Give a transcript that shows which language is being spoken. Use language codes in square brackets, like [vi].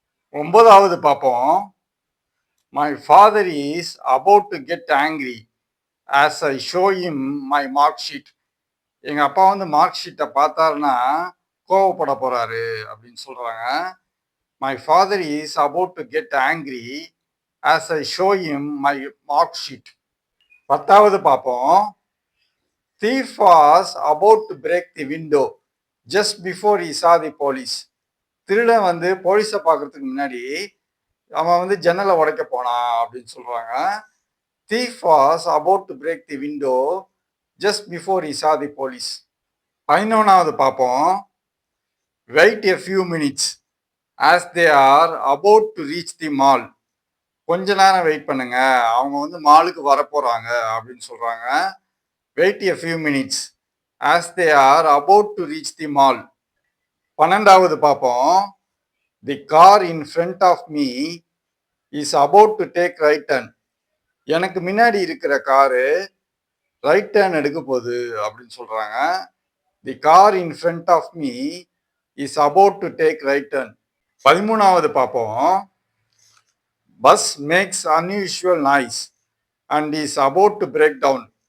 [ta] ஒன்பதாவது பார்ப்போம். [en] My father is about to get angry as I show him my mark sheet. [ta] எங்க அப்பா mark ஷீட்டை பார்த்தாருன்னா கோவப்பட போறாரு அப்படின்னு சொல்றாங்க. [en] My father is about to get angry as I show him my mark sheet. [ta] பத்தாவது பார்ப்போம். [en] thief was about to break the window just before he saw the police. [ta] திருடன் போலீஸை பார்க்கறதுக்கு முன்னாடி அவன் ஜன்னலை உடைக்க போனான் அப்படின்னு சொல்றாங்க. [en] thief was about to break the window just before he saw the police. [ta] 11வது பார்ப்போம். [en] wait a few minutes as they are about to reach the mall. [ta] கொஞ்ச நேரம் வெயிட் பண்ணுங்க, அவங்க மாலுக்கு வர போறாங்க அப்படின்னு சொல்றாங்க. [en] Wait a few minutes as they are about to reach the mall. [ta] 12வது பார்ப்போம். [en] The car in front of me is about to take right turn. [ta] எனக்கு முன்னாடி இருக்கிற காரு ரைட் டர்ன் எடுக்க போகுது அப்படின்னு சொல்றாங்க. [en] The car in front of me is about to take right turn. [ta] 13வது பார்ப்போம். [en] Bus makes unusual noise and is about to break down.